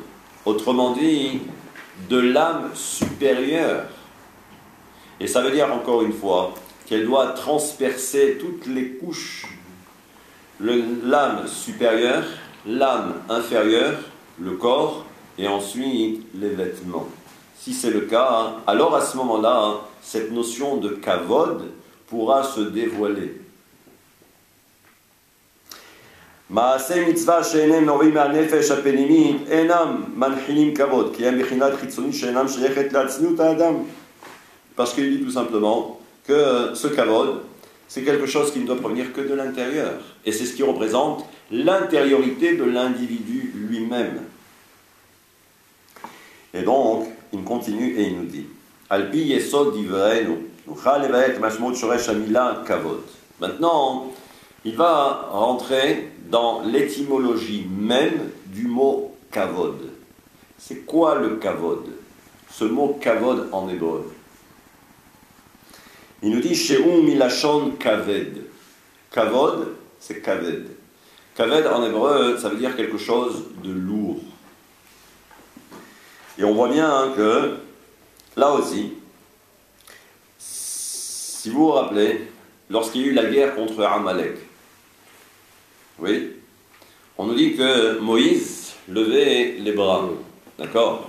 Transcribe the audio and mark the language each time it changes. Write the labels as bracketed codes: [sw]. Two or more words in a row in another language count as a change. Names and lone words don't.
[fr] Autrement dit, de l'âme supérieure. Et ça veut dire encore une fois qu'elle doit transpercer toutes les couches. L'âme supérieure, l'âme inférieure, le corps et ensuite les vêtements. Si c'est le cas, alors à ce moment-là, cette notion de kavod pourra se dévoiler. [he] מעשי מצווה שאינם נובעים מהנפש הפנימית אינם מנחילים כבוד, כי הם בחינת חיצונית שאינם שייכת לעצמיות האדם. [fr] Parce qu'il dit tout simplement que ce kavod, c'est quelque chose qui ne doit provenir que de l'intérieur. Et c'est ce qui représente l'intériorité de l'individu lui-même. [he] Et donc, il continue et il nous dit על פי יסוד דברינו נוכל לבאר משמעות שורש המילה כבוד. [fr] Maintenant, il va rentrer dans l'étymologie même du mot kavod. C'est quoi le kavod? Ce mot kavod en hébreu. [he] Il nous dit שהוא מלשון כבד. [fr] Kavod, c'est kaved. Kaved en hébreu, ça veut dire quelque chose de lourd. Et on voit bien que, là aussi, si vous vous rappelez, lorsqu'il y a eu la guerre contre Amalek, oui, on nous dit que Moïse levait les bras, d'accord?